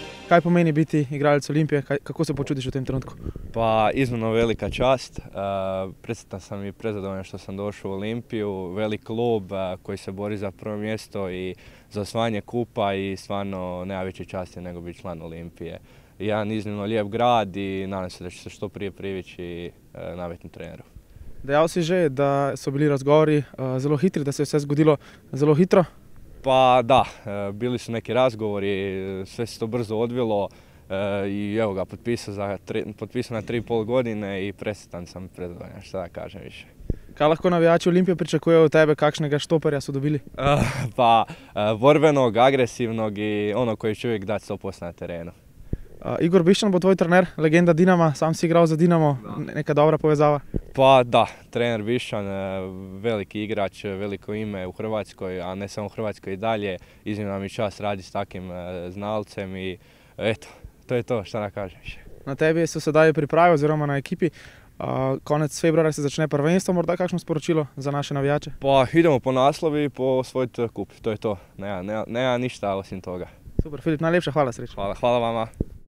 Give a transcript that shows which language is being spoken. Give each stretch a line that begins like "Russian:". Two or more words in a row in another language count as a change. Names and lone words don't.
Slovenian: Kaj pomeni biti igralec Olimpije, kako se počutiš u tem trenutku?
Croatian: Pa iznimno velika čast, presretan sam i prezadovoljan što sam došao u Olimpiju, velik klub koji se bori za prvo mjesto i za osvajanje kupa i stvarno nema veće časti nego biti član Olimpije. Jedan iznimno lijep grad i nadam se da će se što prije privići navetnim treneru.
Slovenian: Dejal si že, da so bili razgovori zelo hitri, da se je vse zgodilo zelo hitro?
Croatian: Pa da, bili su neki razgovori, sve se to brzo odvilo i evo ga, potpisao na 3,5 godine i presretan sam, prezadovoljan, šta da kažem više.
Slovenian: Kaj lahko navijači Olimpije pričakujejo od tebe, kakšnega štoperja su dobili?
Croatian: Pa borbenog, agresivnog i ono koji će uvijek dati 100% na terenu.
Slovenian: Igor Bišćan bo tvoj trener, legenda Dinama, sam si igral za Dinamo, neka dobra povezava?
Croatian: Pa da, trener Bišćan, veliki igrač, veliko ime u Hrvatskoj, a ne samo u Hrvatskoj i dalje. Iznimna mi čast radi s takim znalcem i eto, to je to, šta da kažem više.
Slovenian: Na tebi so sedaj priprave oziroma na ekipi. Konec februarja se začne prvenstvo, morda kakšno sporočilo za naše navijače?
Croatian: Pa idemo po naslovi i po osvojiti kup, to je to, nema ništa osim toga.
Slovenian: Super, Filip, najlepša hvala, srečno.
Croatian: Hvala vama.